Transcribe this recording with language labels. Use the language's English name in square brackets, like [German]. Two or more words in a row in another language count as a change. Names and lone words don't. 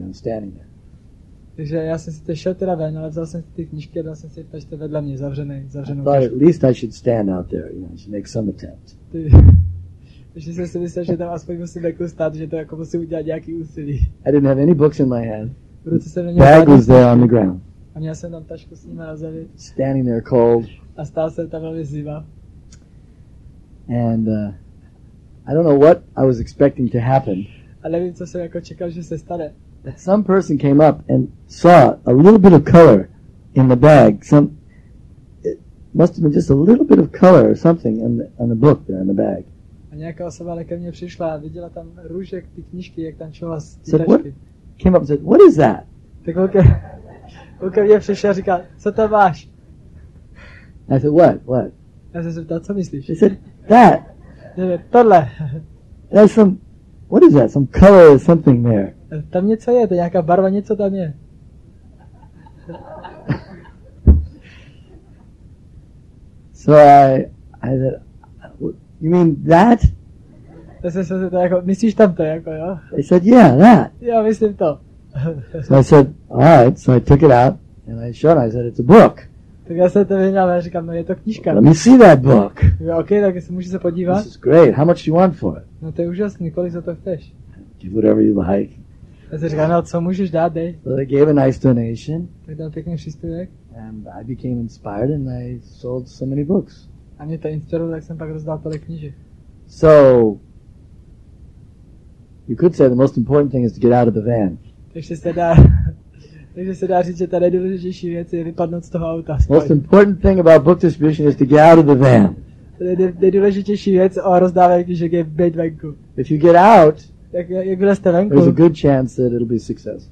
[English] I'm standing there. [Czech] Takže já jsem si šel teda ven, ale vzal jsem si ty knížky a dal jsem si v tašce vedle mě, zavřenou [English] I thought at least I should stand out there, I should make some attempt. [Czech] Takže jsem si myslel, že tam aspoň musím jako stát, že to jako musím udělat nějaký úsilí. [English] I didn't have any books in my hand. [Czech] V ruce jsem neměl [English] Bag was there on the ground. [Czech] A měl jsem tam tašku s nimi na zemi. [English] Standing there cold. [Czech] A stál jsem tam velmi zima. [English] And I don't know what I was expecting to happen. [Czech] A nevím, co jsem jako čekal, že se stane. [English] That some person came up and saw a little bit of color in the bag. It must have been just a little bit of color or something on the book there in the bag. [Czech] A nějaká osoba ale ke mně přišla a viděla tam růžek ty knížky, jak tam čovala z ty [English] Said, [Czech] tašky. [English] Came up and said, what is that? [Czech] Tak on ke mně přišel a říkal, co tam máš? [English] I said, what? [Czech] Já jsem se ptal, co myslíš? [English] They said, that. [Czech] Tohle. [English] There's what is that? Some color or something there. [Czech] Tam něco je, to je nějaká barva, něco tam je. [English] So I said, you mean that? [Czech] Tak jsem se to jako, myslíš tam to, jako jo? [English] They said, yeah, that. [Czech] Já myslím to. [English] So I said, all right. So I took it out and I showed it. I said, it's a book. [Czech] Tak já jsem to vyhnal a říkám, no je to knížka. [English] Let me see that book. [Czech] Jo, ok, tak si můžu se podívat. [English] This is great. How much do you want for it? [Czech] No to je úžasný, kolik za to chceš? [English] Give whatever you like. [Czech] Já jsem říkal, no co můžeš dát, dej. [English] So they gave a nice donation. [Czech] Tak dal pěkný příspěvek. [English] And I became inspired and I sold so many books. [Czech] A mě to inspirovalo, tak jsem pak rozdal tolik knížek. [English] So you could say the most important thing is to get out of the van. [Czech] Takže se dá říct, že ta nejdůležitější věc je vypadnout z toho auta. [English] Most important thing about book distribution is to get out of the van. [Czech] Nejdůležitější věc o rozdávání knížek je být venku. [English] If you get out, [Czech] jak jste venku, [English] there's a good chance that it'll be successful.